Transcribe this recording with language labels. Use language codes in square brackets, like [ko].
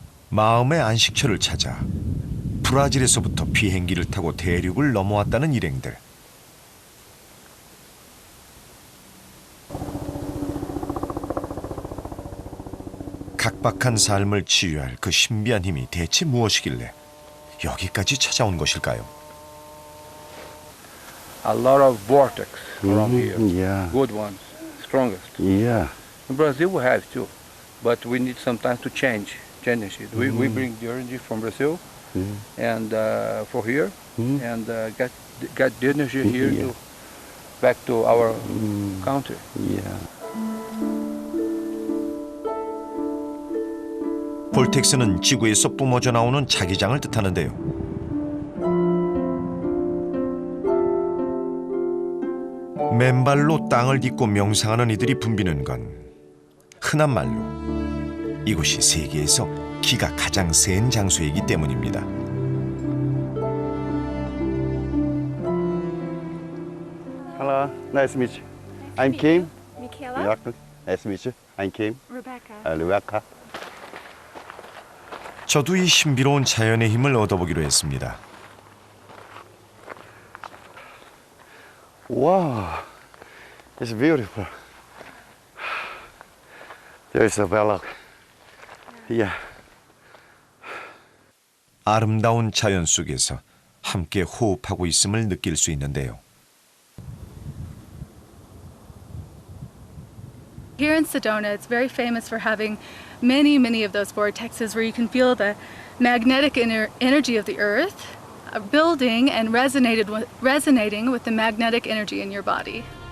[ko] 마음의 안식처를 찾아 브라질에서부터 비행기를 타고 대륙을 넘어왔다는 일행들. 각박한 삶을 치유할 그 신비한 힘이 대체 무엇이길래 여기까지 찾아온 것일까요? [en] A lot of vortex around here. Yeah. Good ones, strongest. Yeah. In Brazil we have too, but we need sometimes to change it. We bring the energy from Brazil and for here and get the energy here to back to our country. Yeah. [ko] 볼텍스는 지구에서 뿜어져 나오는 자기장을 뜻하는데요. 맨발로 땅을 딛고 명상하는 이들이 붐비는 건 흔한 말로 이곳이 세계에서 기가 가장 센 장소이기 때문입니다. [en] Hello, nice to meet you. I'm Kim. Michaela. Nice to meet you. I'm Kim. Rebecca. Rebecca. [ko] 저도 이 신비로운 자연의 힘을 얻어보기로 했습니다. [en] Wow, it's beautiful. There's a belloc. Yeah. [ko] 아름다운 자연 속에서 함께 호흡하고 있음을 느낄 수 있는데요. [en] Here in Sedona, it's very famous for having many of those vortexes where you can feel the magnetic energy of the earth building and resonating with the magnetic energy in your body.